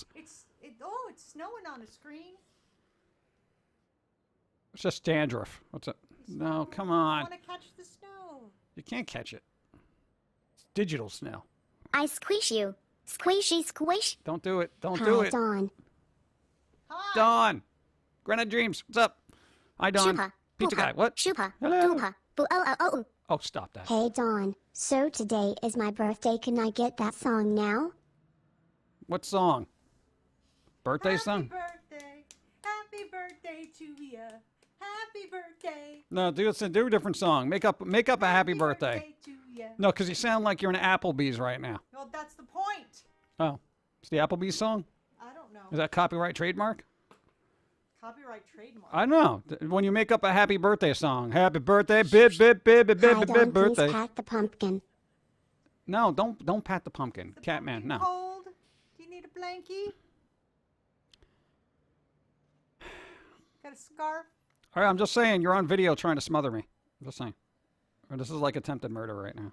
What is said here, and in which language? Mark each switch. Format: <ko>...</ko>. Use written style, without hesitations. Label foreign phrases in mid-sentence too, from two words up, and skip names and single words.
<en>It's snowing on the screen. It's just dandruff. What's up? No, come I on. want to catch the snow. You can't catch it. It's digital snow. I squish you. Squishy squish. Don't do it. Don't Hi, do it. Dawn. Hi. Dawn. Granite Dreams. What's up? Hi, Dawn. Shupa. Pizza Poopa. guy. What? Shupa. Hello. Poopa. Boo oh oh oh. Oh, stop that. Hey Dawn. So today is my birthday. Can I get that song now? What song? Birthday song? Happy birthday to ya. Happy birthday. No, do a different song. Make up a happy birthday. to ya. No, because you sound like you're in Applebee's right now. Well, that's the point. Oh, it's the Applebee's song? I don't know. Is that copyright trademark? Copyright trademark. I don't know. When you make up a happy birthday song, happy birthday, bib bib bib bib Hi bib Dawn, bib please birthday. pat the pumpkin. No, don't pat the pumpkin, The Catman. pumpkin No. Cold? Do you need a blankie? Got a scarf? All right, I'm just saying you're on video trying to smother me. I'm just saying. Or this is like attempted murder right now.</en>